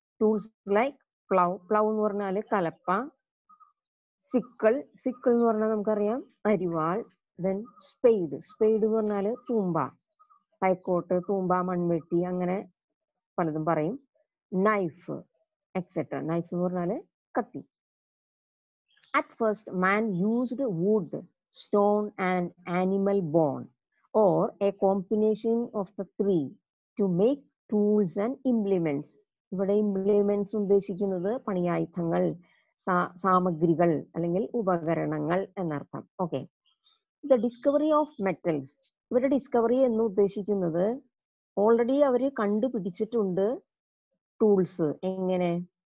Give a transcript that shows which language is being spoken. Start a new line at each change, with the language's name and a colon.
English: tools like plough
Malayalam: എന്ന് പറഞ്ഞാല് കലപ്പ. Sickle എന്ന് പറഞ്ഞാൽ നമുക്കറിയാം അരിവാൾ.
English: then spade
Malayalam: എന്ന് പറഞ്ഞാല് തൂമ്പ, കൈക്കോട്ട്, തൂമ്പ, മൺവെട്ടി, അങ്ങനെ പലതും പറയും.
English: Knife etcetera.
Malayalam: നൈഫ് എന്ന് പറഞ്ഞാല് കത്തി.
English: At first man used wood, stone and animal bone or a combination of the three to make tools and implements.
Malayalam: ഇവിടെ ഇംപ്ലിമെന്റ്സ് ഉദ്ദേശിക്കുന്നത് പണിയായുധങ്ങൾ, സാമഗ്രികൾ അല്ലെങ്കിൽ ഉപകരണങ്ങൾ എന്നർത്ഥം. Okay.
English: The discovery of metals.
Malayalam: ഇവിടെ ഡിസ്കവറി എന്ന് ഉദ്ദേശിക്കുന്നത് ഓൾറെഡി അവര് കണ്ടുപിടിച്ചിട്ടുണ്ട് ടൂൾസ്. എങ്ങനെ?